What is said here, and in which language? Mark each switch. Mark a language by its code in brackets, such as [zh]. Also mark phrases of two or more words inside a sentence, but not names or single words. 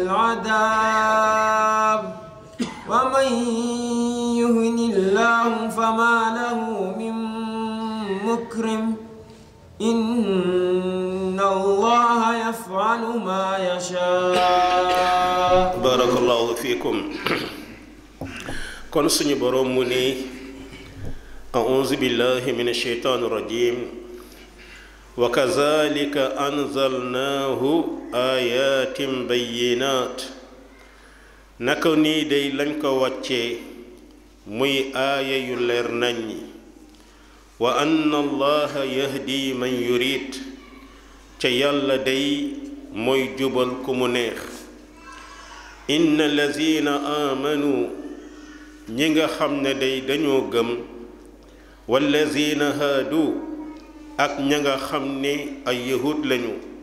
[ar] العذاب ومن يهن الله فما له من مكرم إن الله يفعل ما يشاء بارك الله فيكم [wo] kon suñu borom mu ne [ar] أعوذ بالله من الشيطان الرجيم وكذلك أنزلناه آيات بينات [wo] naka nii day lañ ko wàccee muy aaya yu leer naññi [ar] وأن الله يهدي من يريد [wo] ca yàlla day mooy jubal ku mu neex [ar] إن الذين آمنوا [wo] ñi nga xam ne day dañoo gëm [ar] والذين هادوا [wo] ak ña nga xam ne ay yahud lañu